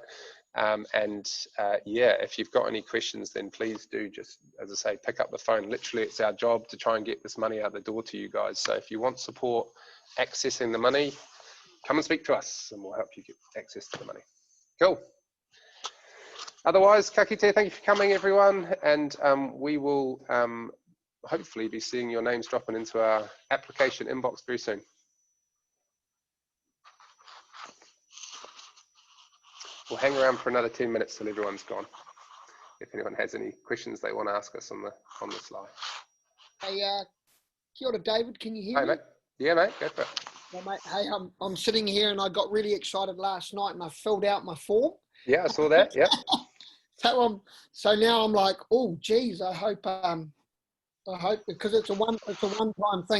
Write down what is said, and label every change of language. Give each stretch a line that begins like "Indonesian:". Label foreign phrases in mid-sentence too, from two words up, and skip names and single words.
English: Yeah, if you've got any questions, then please do just, as I say, pick up the phone. Literally, it's our job to try and get this money out the door to you guys. So if you want support accessing the money, come and speak to us and we'll help you get access to the money. Cool. Otherwise,
Māori: ka kite,
English: thank you for coming, everyone. And we will hopefully be seeing your names dropping into our application inbox very soon. We'll hang around for another 10 minutes till everyone's gone. If anyone has any questions they want to ask us on the slide.
Māori: Hey, kia ora,
English: David. Can you hear me? Mate. Yeah, mate. Go for it. Well, mate, hey, I'm sitting here and I got really excited last night and I filled out my form. Yeah, I saw that. Yeah. So now I'm like, oh, geez, I hope because it's a one-time thing.